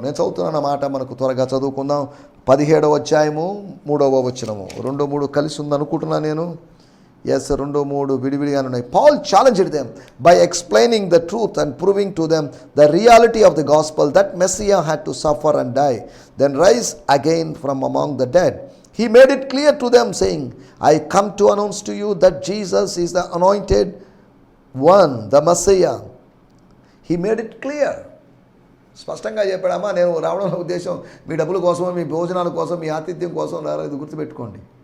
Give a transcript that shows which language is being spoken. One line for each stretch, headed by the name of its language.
Telugu: నేను చదువుతున్న మాట మనకు త్వరగా చదువుకుందాం. 17వ అధ్యాయము 3వ వచనము. 2, 3 కలిసి ఉందనుకుంటున్నా నేను. ఎస్ 2-3 విడివిడిగానే ఉన్నాయి.
English: Paul challenged them by explaining the truth and proving to them the reality of the gospel that Messiah had to suffer and die then rise again from among the dead. He made it clear to them, saying, I come to announce to you that Jesus is the anointed one, the Messiah. He made it clear.
Telugu: స్పష్టంగా చెప్పాడమ్మా, నేను రావడం ఉద్దేశం మీ డబ్బుల కోసం, మీ భోజనాల కోసం, మీ ఆతిథ్యం కోసం రాలేదు, గుర్తుపెట్టుకోండి.